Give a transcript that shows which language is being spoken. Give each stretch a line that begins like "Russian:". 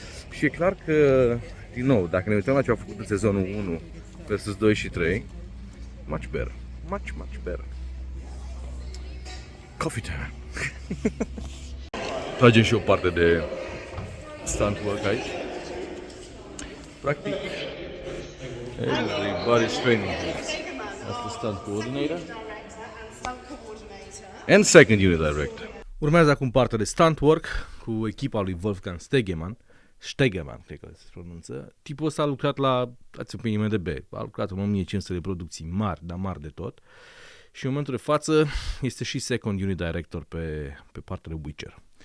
Romanian: Și e clar că, din nou, dacă ne uităm la ce au făcut în sezonul 1 versus 2 și 3,
English: much better. Much better. Coffee time.
Romanian: Tragem și o parte de stunt work aici. Practic,
English: everybody's training here. That's the stunt coordinator. And second unit director.
Romanian: Urmează acum partea de stunt work cu echipa lui Wolfgang Stegemann, cred că se pronunță. Tipul ăsta a lucrat la, dați-o pe IMDb, a lucrat în 1500 de producții mari, dar mari de tot. Și în momentul de față este și second unit director pe partea de Witcher.